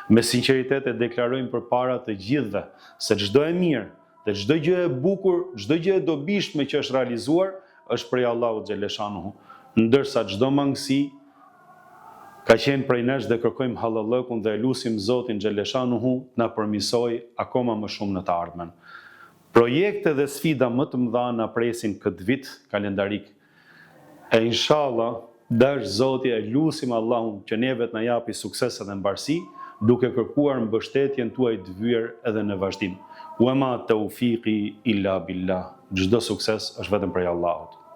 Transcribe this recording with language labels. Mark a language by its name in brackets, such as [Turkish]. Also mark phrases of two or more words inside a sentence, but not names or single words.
[Albanian] Me sinqeritet e deklarojmë përpara të gjithëve se çdo e mirë dhe çdo gjë e bukur, çdo gjë e dobishme që është realizuar është prej Allahut xhaleshanuhu, ndërsa çdo mangësi ka qenë prej nesh dhe kërkojmë halallëkun dhe lutim Zotin xhaleshanuhu na përmisoj akoma më shumë në të ardhmen. Projekte dhe sfida më të mëdha na presin këtë vit kalendarik. E inshallah, dash Zoti, e lutim Allahun që neve të na japi sukses dhe mbarësi, duke kërkuar mbështetjen tuaj të vyer edhe në vazhdim. [Arabic] وما توفيقي إلا بالله. [Albanian] Çdo sukses është vetëm prej Allahut.